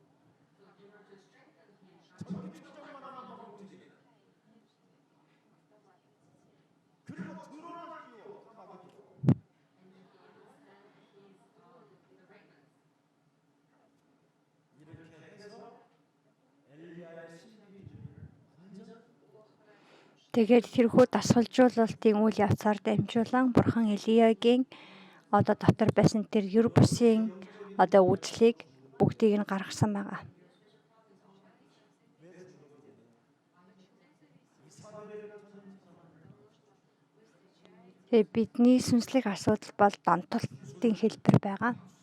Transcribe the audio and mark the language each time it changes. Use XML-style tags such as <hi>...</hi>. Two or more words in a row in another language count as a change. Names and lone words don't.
<ko>전기 조정만 하면 막 움직이는 그리고 드론을 띄워 까마귀 이렇게 해서 엘리야의 신비주의를 완전</ko> <mn>Тэгээд тэрхүү дасгалжуулалтын үйл явцаар дамжуулан Бурхан Элиягийн одоо дотор байсан тэр юр бусын одоо үзлийг бүгдийг нь гаргасан байгаа. Бидний сүнслэг асуудал бол донтолтын хэлбэр байгаа.</mn>